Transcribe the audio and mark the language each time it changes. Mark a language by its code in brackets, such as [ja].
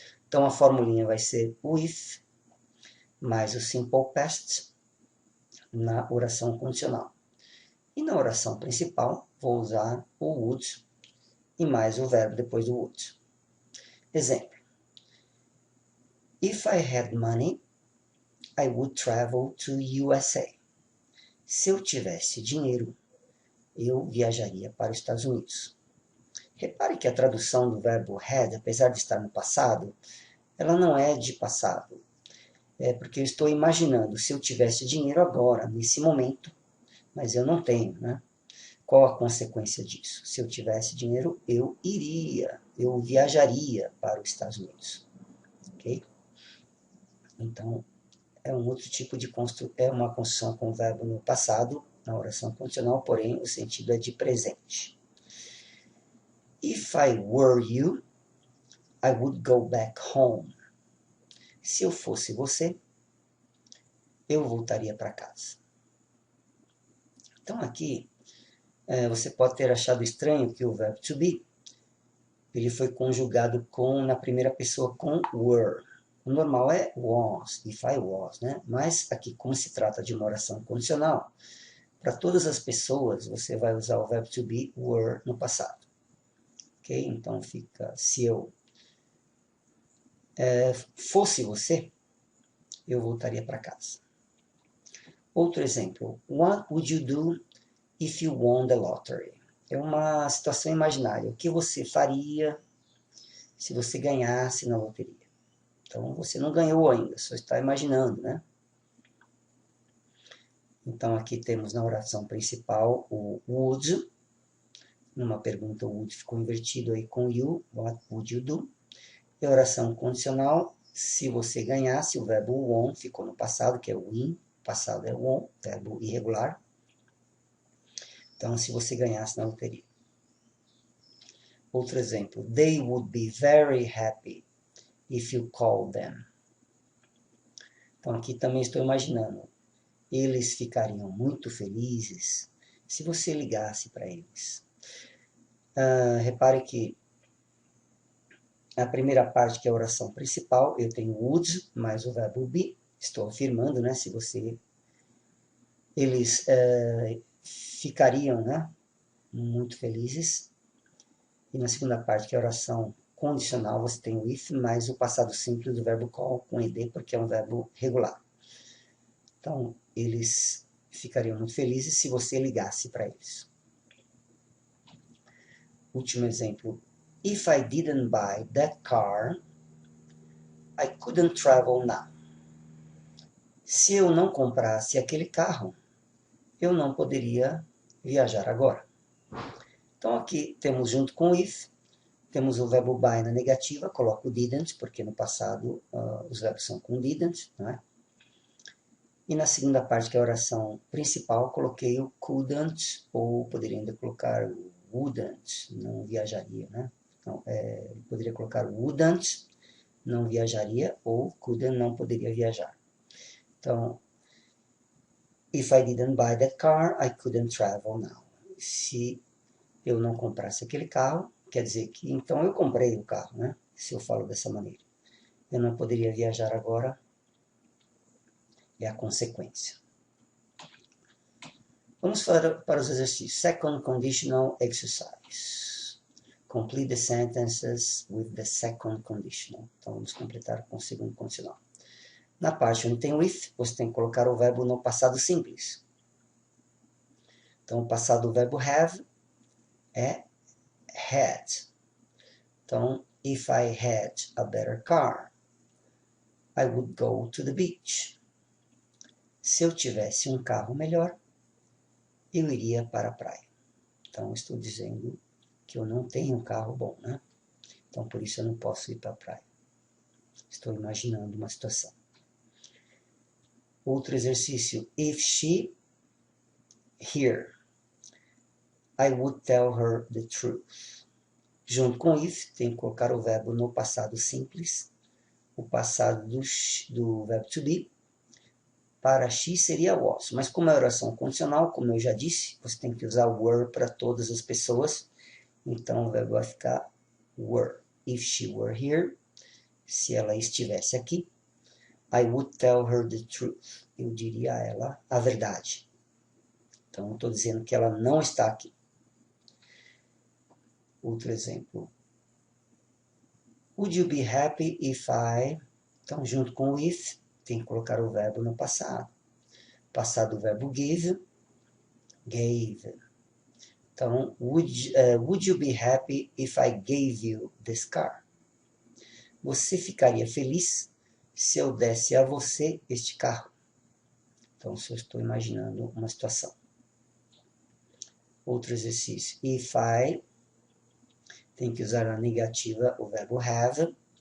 [pt] Então, a formulinha vai ser with mais o simple past na oração condicional. E na oração principal, vou usar o would e mais o verbo depois do would. Exemplo. [en] If I had money, I would travel to USA. [pt] Se eu tivesse dinheiro, eu viajaria para os Estados Unidos. Repare que a tradução do verbo had, apesar de estar no passado, ela não é de passado. É porque eu estou imaginando se eu tivesse dinheiro agora, nesse momento, mas eu não tenho, né? Qual a consequência disso? Se eu tivesse dinheiro, eu viajaria para os Estados Unidos. Ok? Então, é um outro tipo de é uma construção com o verbo no passado, na oração condicional, porém o sentido é de presente. [en] If I were you, I would go back home. [pt] Se eu fosse você, eu voltaria para casa. Então aqui, você pode ter achado estranho que o verbo to be, ele foi conjugado na primeira pessoa com were. O normal é was, [en] if I was, [pt] né? Mas aqui, como se trata de uma oração condicional, para todas as pessoas você vai usar o verbo to be, were, no passado. Ok? Então fica, se eu fosse você, eu voltaria para casa. Outro exemplo, [en] what would you do if you won the lottery? [pt] É uma situação imaginária. O que você faria se você ganhasse na loteria? Então, você não ganhou ainda, só está imaginando, né? Então, aqui temos na oração principal o would. Numa pergunta, o would ficou invertido aí com you. [en] What would you do? [pt] E a oração condicional, se você ganhasse, o verbo won ficou no passado, que é win. Passado é won, verbo irregular. Então, se você ganhasse na loteria. Outro exemplo. [en] They would be very happy if you called them. [pt] Então, aqui também estou imaginando. Eles ficariam muito felizes se você ligasse para eles. Repare que a primeira parte, que é a oração principal, eu tenho would mais o verbo be. Estou afirmando, né? Se você... Eles ficariam, né, muito felizes. E na segunda parte, que é a oração condicional, você tem o if mais o passado simples do verbo call com ed, porque é um verbo regular. Então, eles ficariam muito felizes se você ligasse para eles. Último exemplo. [en] If I didn't buy that car, I couldn't travel now. [pt] Se eu não comprasse aquele carro, eu não poderia viajar agora. Então, aqui temos junto com o if, temos o verbo buy na negativa, coloco o didn't, porque no passado os verbos são com didn't, não é? E na segunda parte, que é a oração principal, coloquei o couldn't, ou poderia ainda colocar o wouldn't, não viajaria, né? Então, poderia colocar o wouldn't, não viajaria, ou couldn't, não poderia viajar. [en] Então, if I didn't buy that car, I couldn't travel now. [pt] Se eu não comprasse aquele carro, quer dizer que então eu comprei o carro, né? Se eu falo dessa maneira. Eu não poderia viajar agora, é a consequência. Vamos para os exercícios. [en] Second conditional exercise. Complete the sentences with the second conditional. [pt] Então, vamos completar com o segundo condicional. Na parte onde tem o if, você tem que colocar o verbo no passado simples. Então, o passado do verbo have é had. [en] Então, if I had a better car, I would go to the beach. [pt] Se eu tivesse um carro melhor, eu iria para a praia. Então, estou dizendo que eu não tenho um carro bom, né? Então, por isso eu não posso ir para a praia. Estou imaginando uma situação. Outro exercício. [en] If she here, I would tell her the truth. [pt] Junto com if, tem que colocar o verbo no passado simples. O passado do verbo to be. Para she seria was. Mas como é oração condicional, como eu já disse, você tem que usar were para todas as pessoas. Então o verbo vai ficar were. [en] If she were here, [pt] se ela estivesse aqui, [en] I would tell her the truth. [pt] Eu diria a ela a verdade. Então, estou dizendo que ela não está aqui. Outro exemplo. [en] Would you be happy if I... [pt] Então, junto com o if, tem que colocar o verbo no passado. Passado do verbo give, gave. [en] Então, would you be happy if I gave you this car? [pt] Você ficaria feliz se eu desse a você este carro? Então, se eu estou imaginando uma situação. Outro exercício. If I, tem que usar a negativa, o verbo have.